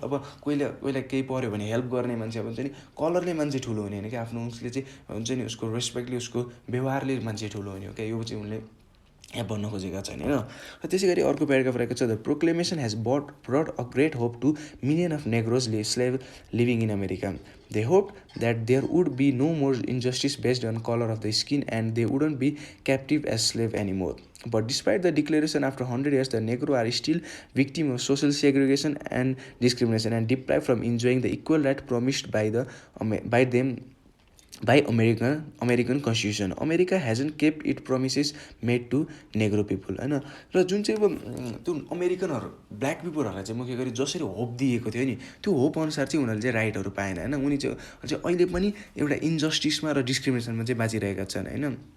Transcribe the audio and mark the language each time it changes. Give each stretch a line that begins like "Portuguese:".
Nepali: अब कोहीलाई केही पऱ्यो भने हेल्प गर्ने मान्छे अब हुन्छ नि कलरले मान्छे ठुलो हुने होइन क्या, आफ्नो उसले चाहिँ हुन्छ नि उसको रेस्पेक्टले उसको व्यवहारले मान्छे ठुलो हुने हो क्या, यो चाहिँ उनले यहाँ भन्न खोजेका छैन होइन। र त्यसै गरी अर्को प्याराग्राफ रहेको छ,
English: The proclamation has brought a great hope to million of Negroes slave living in America. They hoped that there would be no more injustice based on color of the skin and they wouldn't be captive as slave anymore. But despite the declaration after 100 years, the Negro are still victims of social segregation and discrimination and deprived from enjoying the equal right promised by them by American Constitution. America hasn't kept its promises made to Negro people
Nepali: होइन र जुन चाहिँ अब त्यो अमेरिकनहरू black पिपलहरूलाई चाहिँ मुख्य गरी जसरी होप दिएको थियो नि त्यो होप अनुसार चाहिँ उनीहरूले चाहिँ राइटहरू पाएन होइन उनी चाहिँ अहिले पनि एउटा इन्जस्टिसमा र डिस्क्रिमिनेसनमा चाहिँ बाँचिरहेका छन् होइन